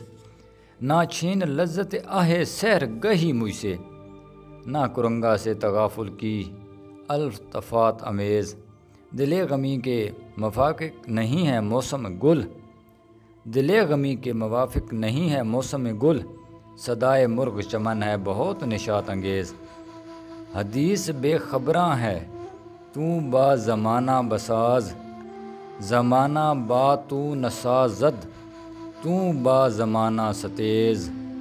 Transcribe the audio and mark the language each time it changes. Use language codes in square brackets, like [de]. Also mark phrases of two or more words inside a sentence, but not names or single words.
[ur] نہ چھین لذت آہ سحر گہی مجھ سے، نہ کرنگا سے تغافل کی التفات امیز۔ دل غمی کے موافق نہیں ہے موسم گل، صدائے مرغ چمن ہے بہت نشاط انگیز۔ حدیث بے خبراں ہے [fa] تو با زمانہ بساز، زمانہ با تو نسازد تو با زمانہ ستیز۔